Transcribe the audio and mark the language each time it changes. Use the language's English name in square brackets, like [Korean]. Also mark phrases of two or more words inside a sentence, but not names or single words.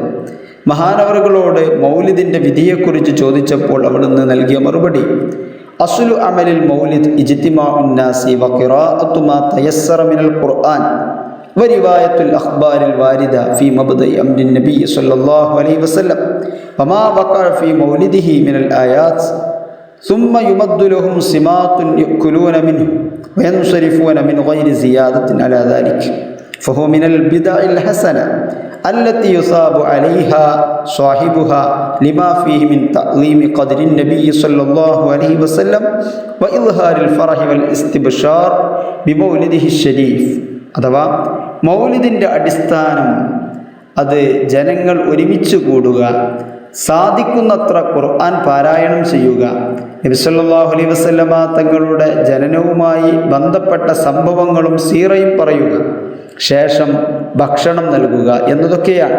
[Malayalam] മഹാനവറുകളോട് മൗലിദിൻ്റെ വിധിയെക്കുറിച്ച് ചോദിച്ചപ്പോൾ അവിടുന്ന് നൽകിയ മറുപടി, [Arabic] أصل عمل المولد اجتماع الناس وقراءة ما تيسر من القرآن ورواية الأخبار الواردة في مبدأ أمر النبي صلى الله عليه وسلم وما وقع في مولده من الآيات ثم يمد لهم سماط يأكلون منه وينصرفون من غير زيادة على ذلك فهو من البدع الحسنة التي يصاب عليها صاحبها لما فيه من تعظيم قدر النبي صلى الله عليه وسلم وإظهار الفرح والاستبشار بمولده الشريف. [Malayalam] അഥവാ മൗലിദിൻ്റെ അടിസ്ഥാനം അത് ജനങ്ങൾ ഒരുമിച്ച് കൂടുക, സാധിക്കുന്നത്ര ഖുർആൻ പാരായണം ചെയ്യുക, നബി [Arabic] صلى الله عليه وسلم [Malayalam] തങ്ങളുടെ ജനനവുമായി ബന്ധപ്പെട്ട സംഭവങ്ങളും സീറയും പറയുക, ശേഷം ഭക്ഷണം നൽകുക എന്നതൊക്കെയാണ്.